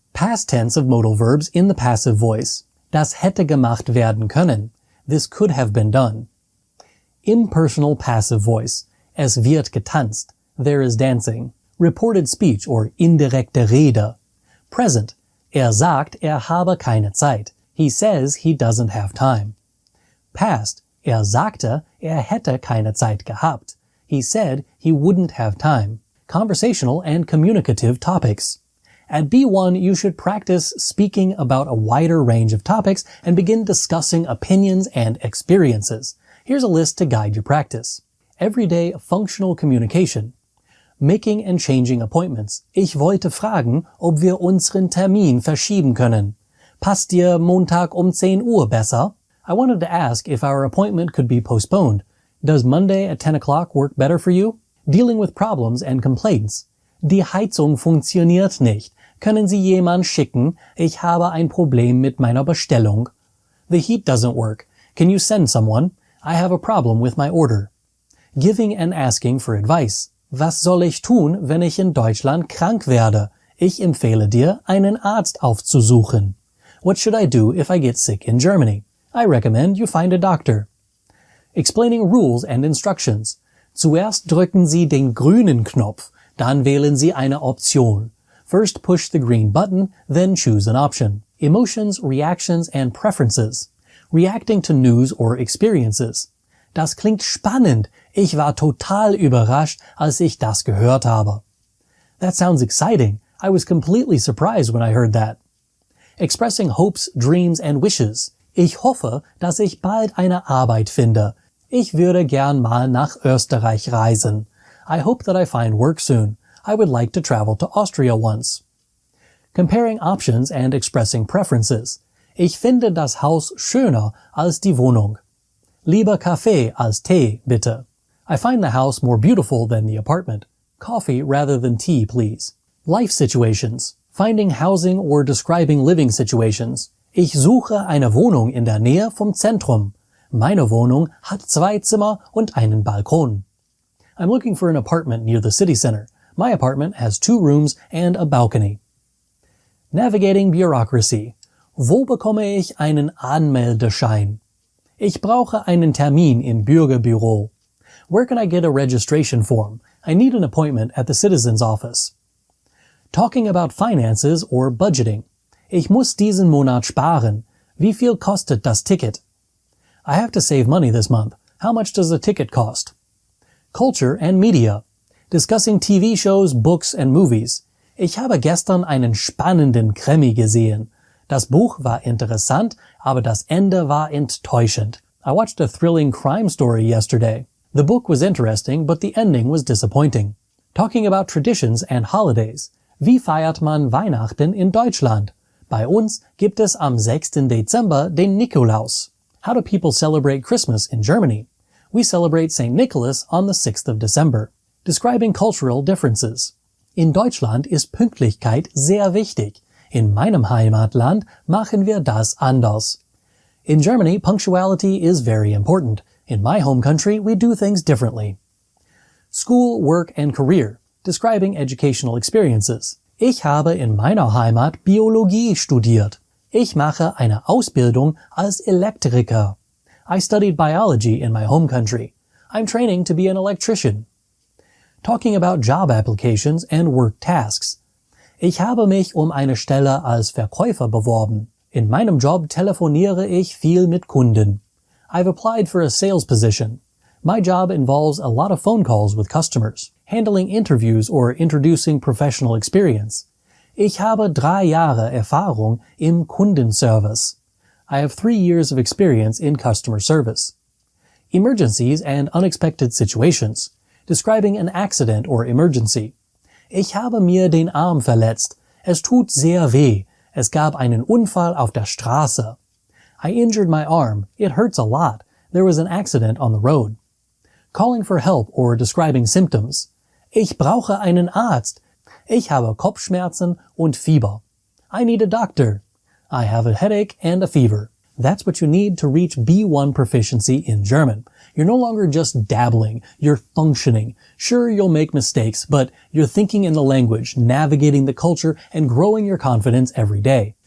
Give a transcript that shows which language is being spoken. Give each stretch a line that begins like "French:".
English: Past tense of modal verbs in the passive voice.
German: Das hätte gemacht werden können.
English: This could have been done. Impersonal passive voice.
German: Es wird getanzt.
English: There is dancing. Reported speech or indirekte Rede. Present.
German: Sagt, habe keine Zeit.
English: He says he doesn't have time. Past.
German: Sagte, hätte keine Zeit gehabt.
English: He said he wouldn't have time. Conversational and communicative topics. At B1, you should practice speaking about a wider range of topics and begin discussing opinions and experiences. Here's a list to guide your practice. Everyday functional communication. Making and changing appointments.
German: Ich wollte fragen, ob wir unseren Termin verschieben können. Passt dir Montag 10 Uhr besser?
English: I wanted to ask if our appointment could be postponed. Does Monday at 10 o'clock work better for you? Dealing with problems and complaints.
German: Die Heizung funktioniert nicht. Können Sie jemand schicken? Ich habe ein Problem mit meiner Bestellung.
English: The heat doesn't work. Can you send someone? I have a problem with my order. Giving and asking for advice.
German: Was soll ich tun, wenn ich in Deutschland krank werde? Ich empfehle dir, einen Arzt aufzusuchen.
English: What should I do if I get sick in Germany? I recommend you find a doctor. Explaining rules and instructions.
German: Zuerst drücken Sie den grünen Knopf, dann wählen Sie eine Option.
English: First push the green button, then choose an option. Emotions, reactions, and preferences. Reacting to news or experiences.
German: Das klingt spannend. Ich war total überrascht, als ich das gehört habe.
English: That sounds exciting. I was completely surprised when I heard that. Expressing hopes, dreams, and wishes.
German: Ich hoffe, dass ich bald eine Arbeit finde. Ich würde gern mal nach Österreich reisen.
English: I hope that I find work soon. I would like to travel to Austria once. Comparing options and expressing preferences.
German: Ich finde das Haus schöner als die Wohnung. Lieber Kaffee als Tee, bitte.
English: I find the house more beautiful than the apartment. Coffee rather than tea, please. Life situations. Finding housing or describing living situations.
German: Ich suche eine Wohnung in der Nähe vom Zentrum. Meine Wohnung hat 2 Zimmer und einen Balkon.
English: I'm looking for an apartment near the city center. My apartment has 2 rooms and a balcony. Navigating bureaucracy.
German: Wo bekomme ich einen Anmeldeschein? Ich brauche einen Termin im Bürgerbüro.
English: Where can I get a registration form? I need an appointment at the citizen's office. Talking about finances or budgeting.
German: Ich muss diesen Monat sparen. Wie viel kostet das Ticket?
English: I have to save money this month. How much does the ticket cost? Culture and media. Discussing TV shows, books and movies.
German: Ich habe gestern einen spannenden Krimi gesehen. Das Buch war interessant, aber das Ende war enttäuschend.
English: I watched a thrilling crime story yesterday. The book was interesting, but the ending was disappointing. Talking about traditions and holidays.
German: Wie feiert man Weihnachten in Deutschland? Bei uns gibt es am 6. Dezember den Nikolaus.
English: How do people celebrate Christmas in Germany? We celebrate St. Nicholas on the 6th of December. Describing cultural differences.
German: In Deutschland ist Pünktlichkeit sehr wichtig. In meinem Heimatland machen wir das anders.
English: In Germany, punctuality is very important. In my home country, we do things differently. School, work, and career. Describing educational experiences.
German: Ich habe in meiner Heimat Biologie studiert. Ich mache eine Ausbildung als Elektriker.
English: I studied biology in my home country. I'm training to be an electrician. Talking about job applications and work tasks.
German: Ich habe mich eine Stelle als Verkäufer beworben. In meinem Job telefoniere ich viel mit Kunden.
English: I've applied for a sales position. My job involves a lot of phone calls with customers, handling interviews or introducing professional experience.
German: Ich habe 3 Jahre Erfahrung im Kundenservice.
English: I have 3 years of experience in customer service. Emergencies and unexpected situations, describing an accident or emergency.
German: Ich habe mir den Arm verletzt. Es tut sehr weh. Es gab einen Unfall auf der Straße.
English: I injured my arm. It hurts a lot. There was an accident on the road. Calling for help or describing symptoms.
German: Ich brauche einen Arzt. Ich habe Kopfschmerzen und Fieber.
English: I need a doctor. I have a headache and a fever. That's what you need to reach B1 proficiency in German. You're no longer just dabbling, you're functioning. Sure, you'll make mistakes, but you're thinking in the language, navigating the culture, and growing your confidence every day.